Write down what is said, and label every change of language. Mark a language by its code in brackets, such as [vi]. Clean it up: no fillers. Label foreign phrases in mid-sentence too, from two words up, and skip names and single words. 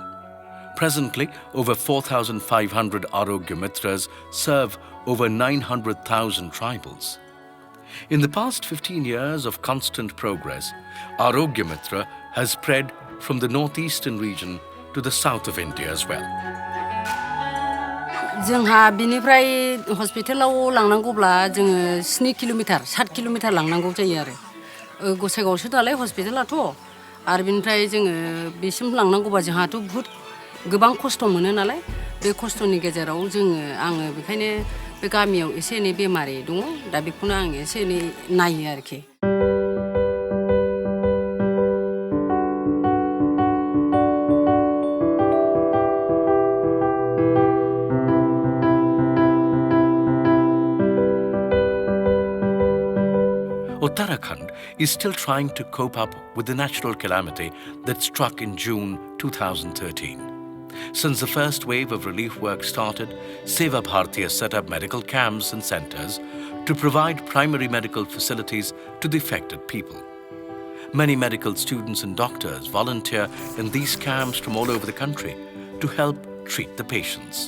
[en] Presently, over 4,500 Arogya Mitras serve over 900,000 tribals. In the past 15 years of constant progress, Arogya Mitra has spread from the northeastern region to the south of India as well. [brx] जोंहा बिनिफ्राय हस्पिटालाव लांनांगौब्ला जोङो 7 किल'मिटार 7 किल'मिटार लांनांगौ जायो आरो गसाइगावसो दालाय हस्पिटालाथ' आरो बिनिफ्राय जोङो बेसिम लांनांगौबा जोंहाथ' बहुत गोबां खस्थ' मोनो नालाय बे खस्थ'नि गेजेराव आङो बेखायनो बे गामियाव एसे एनै बेमारि दङ दा बेखौनो आं एसे एनै नायो आरोखि [en] Uttarakhand is still trying to cope up with the natural calamity that struck in June 2013. Since the first wave of relief work started, Seva Bharati has set up medical camps and centers to provide primary medical facilities to the affected people. Many medical students and doctors volunteer in these camps from all over the country to help treat the patients.